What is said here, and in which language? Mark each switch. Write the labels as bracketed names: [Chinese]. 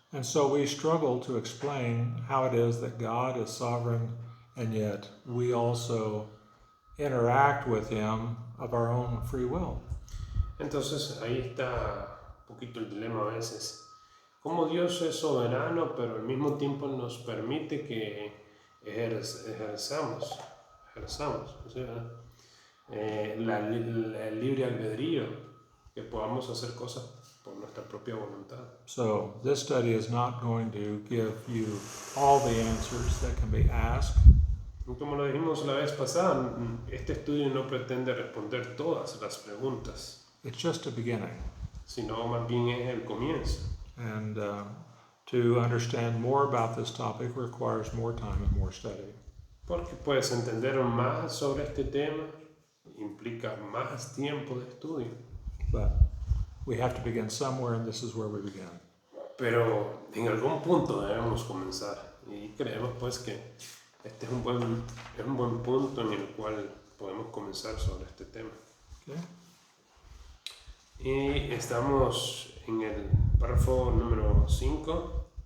[English] And so we struggle to explain how it is that God is sovereign and yet we also interact with Him of our own free will. [Spanish] Entonces ahí está un poquito el dilema a veces. Como Dios es soberano, pero al mismo tiempo nos permite que ejerzamos, o sea, el libre albedrío, que podamos hacer cosas por nuestra propia voluntad. [English] So this study is not going to give you all the answers that can be asked. [Spanish] Y como lo dijimos la vez pasada, este estudio no pretende responder todas las preguntas, [English] It's just a beginning. [Spanish] sino más bien es el comienzo. [English] And to understand more about this topic requires more time and more study. [Spanish] Porque puedes entender más sobre este tema, implica más tiempo de estudio. [English] But we have to begin somewhere, and this is where we begin. [Spanish] Pero en algún punto debemos comenzar. Y creemos pues que este es un buen punto en el cual podemos comenzar sobre este tema. [English] Okay? [Spanish] Y estamos en el párrafo número 5.